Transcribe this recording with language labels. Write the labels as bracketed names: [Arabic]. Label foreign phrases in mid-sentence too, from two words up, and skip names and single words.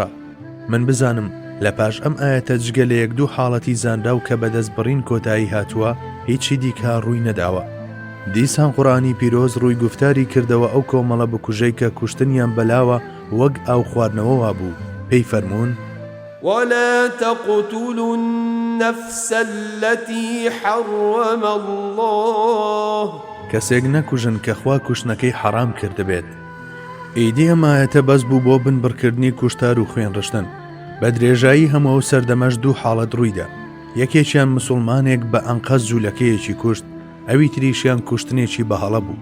[Central Kurdish] من بزانم لە پاش ئەم ئاەتە جگە لە یەک دوو حاڵەتی زانرا و کە بەدەست بڕین کۆتایی هاتووە هیچی دیکە ڕووی نەداوە. دیسان قورآنی پیرۆز ڕووی گفتاری کردەوە ئەو کۆمەڵە بکوژەی کە کوشتنیان بەلاوە وەک ئاو خواردنەوەوا بوو. پێی فەرموون [Arabic] ولا تقتلوا النفس التي حرم الله [Central Kurdish] کەسێک نەکوژن کە خوا کوشتنەکەی حەرام کردبێت. ئیدی ئەمایەتە بەس بوو بۆ بنبڕکردنی کوشتار و خوێنڕشتن. بە درێژایی هەموو سەردەمەش دوو حاڵەت ڕوویدا، یەکێکیان مسلمانێک بە ئەنقەز جوولەکەیەکی کوشت، ئەوی تریشیان کوشتنێکی بەهەڵە بوو.